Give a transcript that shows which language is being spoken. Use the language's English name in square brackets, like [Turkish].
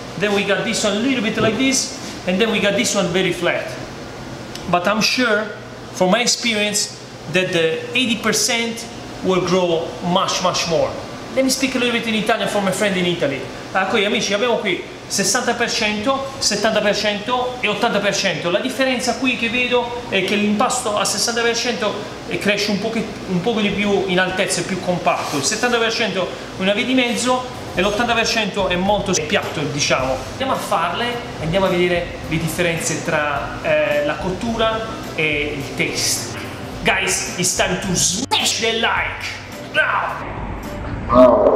[English] Then we got this one a little bit like this, and then we got this one very flat. But I'm sure, from my experience, that the 80% will grow much more. Let me speak a little bit in Italian for my friend in Italy. [Italian] Qui amici abbiamo qui 60%, 70% e 80%. La differenza qui che vedo è che l'impasto al 60% cresce un poco di più in altezza, è più compatto. Il 70% è una via di mezzo e l'80% è molto piatto, diciamo. Andiamo a farle e andiamo a vedere le differenze tra la cottura e il taste. [English] Guys, it's time to smash the like now!